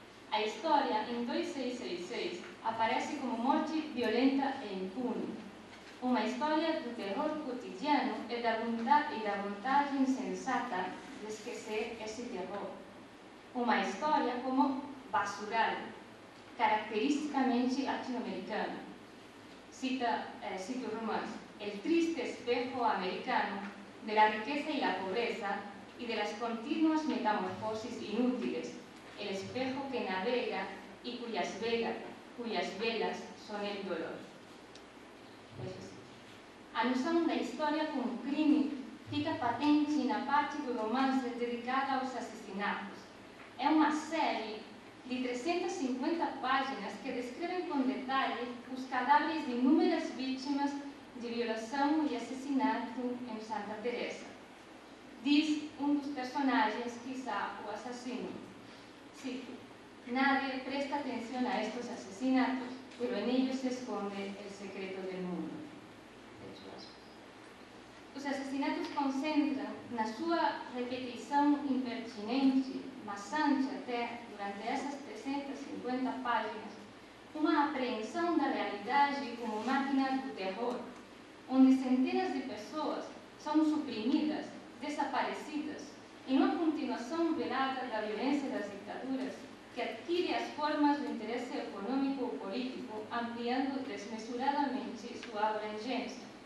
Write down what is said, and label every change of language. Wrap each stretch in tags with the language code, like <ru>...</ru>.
<pt>A história, em 2666, aparece como morte violenta e impune. Uma história do terror cotidiano e da vontade insensata de esquecer esse terror. Uma história como basural, caracteristicamente latino-americana. Cito o romance:</pt> <es>el triste espejo americano de la riqueza y la pobreza y de las continuas metamorfosis inútiles, el espejo que navega y cuyas velas son el dolor.</es> <pt>A noção da história como crime fica patente na parte do romance dedicada aos assassinatos. É uma série de 350 páginas que descrevem com detalhe os cadáveres de inúmeras vítimas de violação e assassinato em Santa Teresa. Diz um dos personagens, quizá o assassino.</pt> <es>Cito: nadie presta atención a estos asesinatos, pero en ellos se esconde el secreto del mundo.</es> <pt>Os assassinatos concentram na sua repetição impertinente, maçante até, durante essas 350 páginas, uma apreensão da realidade como máquina do terror, onde centenas de pessoas são suprimidas, desaparecidas, em uma continuação velada da violência das ditaduras, que adquire as formas do interesse econômico ou político, ampliando desmesuradamente sua abrangência.</pt>